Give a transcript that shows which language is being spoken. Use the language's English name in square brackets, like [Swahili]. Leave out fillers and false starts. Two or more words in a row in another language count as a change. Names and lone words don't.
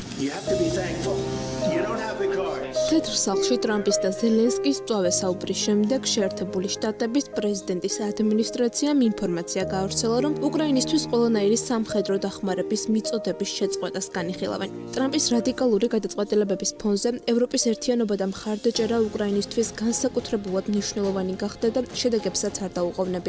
[English] You have to be thankful. You don't have the cards. [Georgian] თეთრ სახლში ტრამპის და ზელენსკის სწავე საუბრის შემდეგ შეერთებული შტატების პრეზიდენტის ადმინისტრაციამ ინფორმაცია გაავრცელა, რომ უკრაინისთვის ყველანაირი სამხედრო დახმარების მიწოდების შეწყვეტას განიხილავენ. ტრამპის რადიკალური გადაწყვეტილებების ფონზე ევროპის ერთიანობა და მხარდაჭერა უკრაინისთვის განსაკუთრებულად მნიშვნელოვანი გახდა და შედეგებსაც არ დაუყოვნებია.